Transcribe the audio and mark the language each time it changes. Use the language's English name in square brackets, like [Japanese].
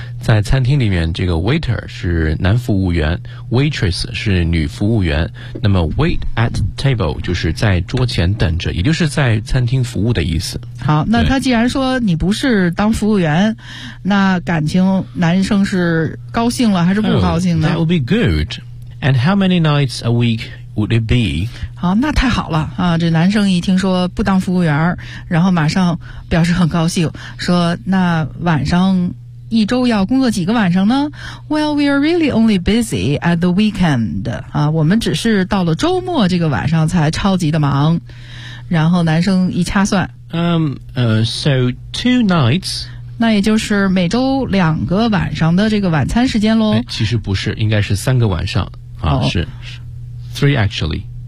[Chinese] 在餐厅里面，这个 waiter 是男服务员， waitress 是女服务员。那么 wait at table 就是在桌前等着，也就是在餐厅服务的意思。好，那他既然说你不是当服务员，那感情男生是高兴了还是不高兴呢？ [English] Oh, that would be good. And how many nights a week would it be? [Chinese] 好，那太好了啊！这男生一听说不当服务员，然后马上表示很高兴，说那晚上一周要工作几个晚上呢？ [English] Well, we are really only busy at the weekend. [Chinese] 我们只是到了周末这个晚上才超级的忙。然后男生一掐算。 [English] So two nights. [Chinese] 那也就是每周两个晚上的这个晚餐时间咯。其实不是，应该是三个晚上。是。 [English] Three actually.